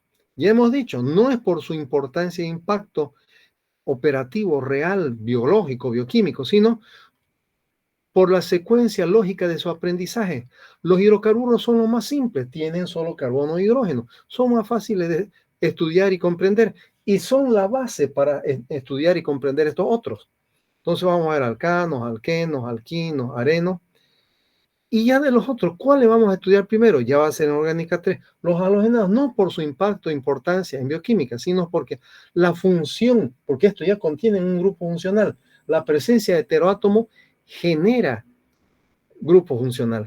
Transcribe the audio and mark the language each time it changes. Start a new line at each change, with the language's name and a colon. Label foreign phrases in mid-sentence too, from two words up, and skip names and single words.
Spanish: Ya hemos dicho, no es por su importancia e impacto operativo, real, biológico, bioquímico, sino por la secuencia lógica de su aprendizaje. Los hidrocarburos son los más simples, tienen solo carbono e hidrógeno, son más fáciles de estudiar y comprender y son la base para estudiar y comprender estos otros. Entonces vamos a ver alcanos, alquenos, alquinos, arenos. Y ya de los otros, ¿cuáles vamos a estudiar primero? Ya va a ser en Orgánica 3. Los halogenados, no por su impacto e importancia en bioquímica, sino porque la función, porque esto ya contiene un grupo funcional, la presencia de heteroátomo genera grupo funcional.